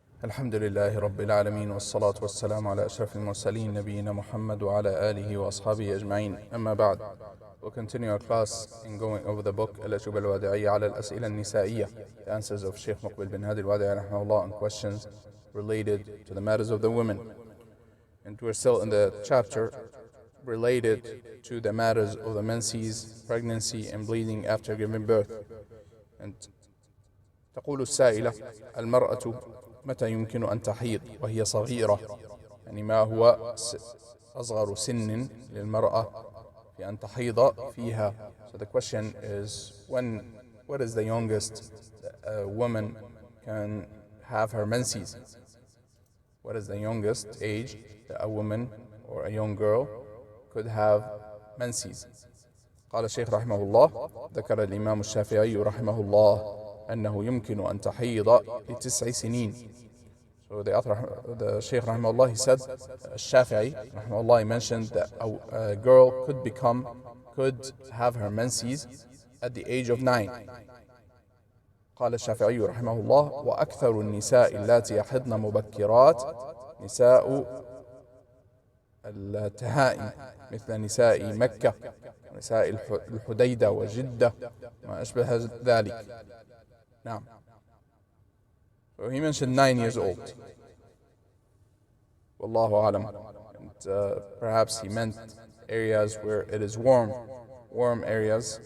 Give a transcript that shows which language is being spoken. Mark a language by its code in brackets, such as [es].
[ar] الحمد لله رب العالمين والصلاة والسلام على أشرف المرسلين نبينا محمد وعلى آله وأصحابه أجمعين. أما بعد, [en] we'll continue our class in going over the book الأجوبة الوادعية على الأسئلة النسائية, the answers of Sheikh Muqbil bin Hadi al-Wadi'i rahimahullah on questions related to the matters of the women. And we're still in the chapter related to the matters of the menses, pregnancy and bleeding after giving birth. [ar] And تقول السائلة: المرأة متى يمكن أن تحيض وهي صغيرة؟ يعني ما هو أصغر سن للمرأة في أن تحيض فيها? [en] So the question is, what is the youngest a woman can have her menses? What is the youngest age that a woman or a young girl could have menses? [ar] قال الشيخ رحمه الله: ذكر الإمام الشافعي رحمه الله أنه يمكن أن تحيض ل9 سنين. [en] So the Shaykh rahimahullah, he said, Shafi'i rahimahullah, he mentioned that a girl could have her menses at the age of 9. [ar] قال الشافعي رحمه الله: وأكثر النساء اللاتي يحضن مبكرات نساء التهائم مثل نساء مكة ونساء الحديدة وجدة ما أشبه ذلك. نعم. [en] So he mentioned 9 years old. Wallahu alam. And perhaps he meant areas where it is warm areas.